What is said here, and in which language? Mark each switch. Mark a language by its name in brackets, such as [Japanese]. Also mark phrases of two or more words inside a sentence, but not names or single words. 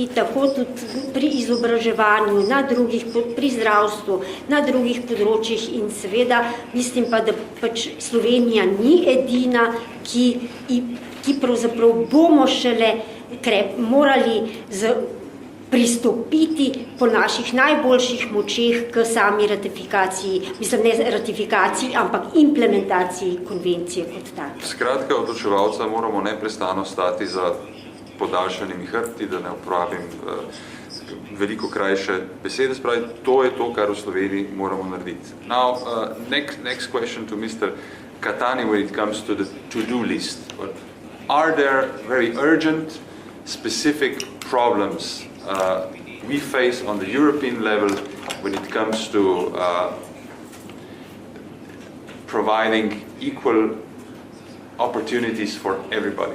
[Slovenian] tako tudi pri izobraževanju, na drugih, pri zdravstvu, na drugih področjih in seveda mislim pa, da pač Slovenija ni edina, ki pravzaprav bomo šele morali pristopiti po naših najboljših močeh k sami ratifikaciji, mislim ne ratifikaciji, ampak implementaciji konvencije kot take. Skratka, odločevalca moramo neprestano stati za podaljšanimi hrbti, da ne uporabim veliko krajše besede, spravi, to je to, kar v Sloveniji moramo narediti. [English] Now, next question to Mr. Cattani when it comes to the to-do list. Are there very urgent, specific problems we face on the European level when it comes to providing equal opportunities for everybody?